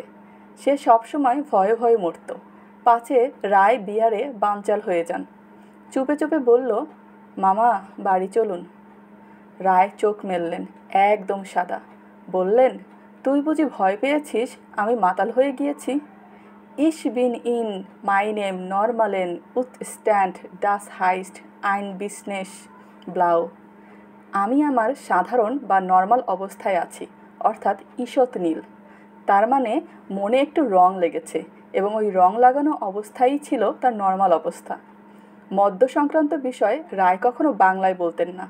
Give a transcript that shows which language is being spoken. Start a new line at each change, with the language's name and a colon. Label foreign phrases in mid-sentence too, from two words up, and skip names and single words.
Bangla: সে সবসময় ভয়ে ভয়ে মরত, পাছে রায় বিয়ারে বানচাল হয়ে যান। চুপে চুপে বলল, মামা বাড়ি চলুন। রায় চোখ মেললেন, একদম সাদা। বললেন, তুই বুঝি ভয় পেয়েছিস আমি মাতাল হয়ে গিয়েছি?
German: Ich bin in meinem normalen Zustand das heißt ein Business blau।
Bangla: আমি আমার সাধারণ বা নর্মাল অবস্থায় আছি, অর্থাৎ ঈষৎ নীল। তার মানে মনে একটু রং লেগেছে, এবং ওই রং লাগানো অবস্থাই ছিল তার নর্মাল অবস্থা। মদ্য সংক্রান্ত বিষয় রায় কখনো বাংলায় বলতেন না।